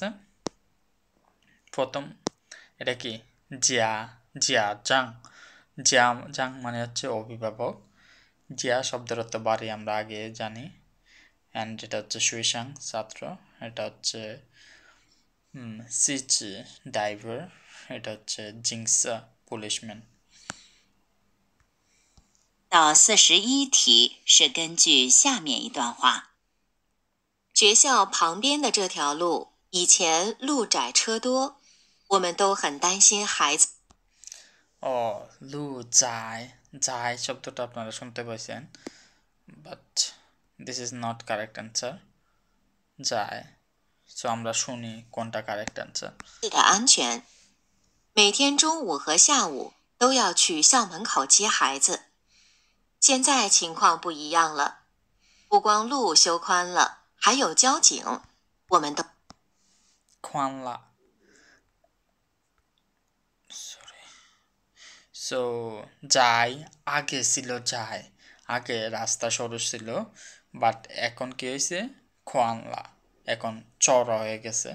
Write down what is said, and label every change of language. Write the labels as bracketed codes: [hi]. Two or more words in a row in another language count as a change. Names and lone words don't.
[bn] প্রথম এটা কি জিয়া, [zh] 家长, [bn] জিয়া জাং মানে হচ্ছে অভিভাবক। জিয়া শব্দের অর্থ বাড়ি আমরা আগে জানি, অ্যান্ড এটা হচ্ছে সুইসাং ছাত্র, এটা হচ্ছে সিচি ডাইভার, এটা হচ্ছে জিংসা পুলিশম্যান। [zh] 到41题是根据下面一段话：学校旁边的这条路以前路窄车多，我们都很担心孩子。路窄, [bn] যায় শব্দটা আপনারা শুনতে পাইছেন, [en] but this is not correct answer. [bn] যায়, সো আমরা শুনি কোনটা কারেক্ট অ্যান্সার। [zh] 的安全，每天中午和下午都要去校门口接孩子。现在情况不一样了，不光路修宽了，还有交警，我们都 [bn] খোয়ানলা, সরি, সো যায় আগে ছিল, যায় আগে রাস্তা সরু ছিল, বাট এখন কি হয়েছে খোয়ানলা, এখন চড়া হয়ে গেছে।